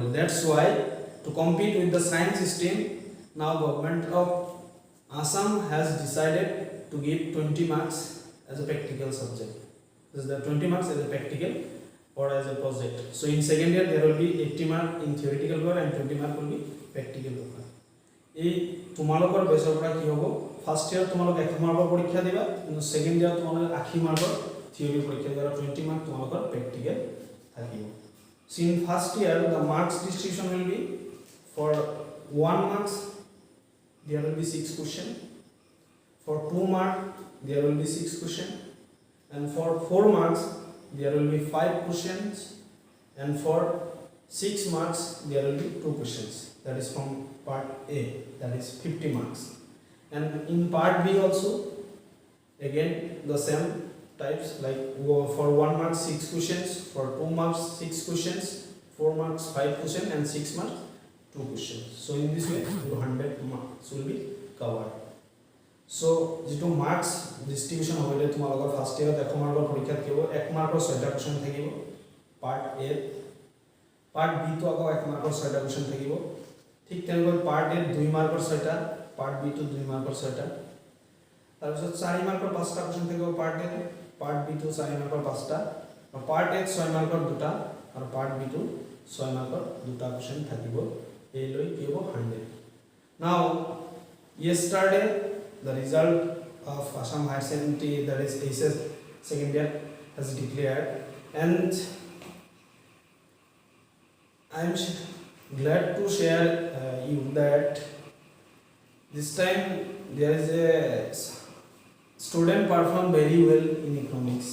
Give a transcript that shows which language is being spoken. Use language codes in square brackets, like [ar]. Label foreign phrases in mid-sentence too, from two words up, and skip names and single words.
[en] That's why to compete with the science stream, now government of Assam has decided to give 20 marks as a practical subject. This is the 20 marks as a practical or as a project. So in second year there will be 80 mark in theoretical paper and 20 mark will be practical paper. [as] এই তোমালোকৰ বেছৰ পৰা কি হ'ব, [en] first year [as] তোমালোক 100 মাৰ্কৰ পৰীক্ষা দিবা, কিন্তু [en] second year [as] তোমালোক 80 মাৰ্কৰ থিওৰি পৰীক্ষা দিবা, 20 মাৰ্ক তোমালোকৰ প্ৰ্যাকটিক্যাল থাকিব. [en] So in first year, the marks distribution will be for 1 marks there will be 6 question, for 2 marks there will be 6 question, and for 4 marks there will be 5 questions, and for 6 marks there will be 2 questions. That is from part A, that is 50 marks. And in part B also again the same types, like for 1 mark 6 questions, for 2 marks 6 questions, 4 marks 5 questions, and 6 marks 2 questions. So in this way 200 marks will be covered. [as] So যেটো [en] marks distribution [as] হইলে তোমালোকৰ [en] first year [as] দেখো মার্কৰ পৰীক্ষাত কেৱল 1 মাৰ্কৰ 6টা কোৱেশ্চন থাকিব [en] part A, part B [as] তো আকৌ 1 মাৰ্কৰ 6টা কোৱেশ্চন থাকিব। ঠিক তেনেকৈ [en] part A [as] 2 মাৰ্কৰ 6টা, [en] part B [as] তো 2 মাৰ্কৰ 6টা। তাৰ পিছত 4 মাৰ্কৰ 5টা কোৱেশ্চন থাকিব [en] part A, part B [as] তো 4 মাৰ্কৰ 5টা, আৰু [en] part A [as] 6 মাৰ্কৰ 2টা, আৰু [en] part B [as] তো 6 মাৰ্কৰ 2টা কোৱেশ্চন থাকিব। এই লৈ কি হ'ব 100। [en] Now yesterday the result of Assam Higher Secondary, that is HS second year, has declared, and I am glad to share you that this time there is a student performed very well in economics.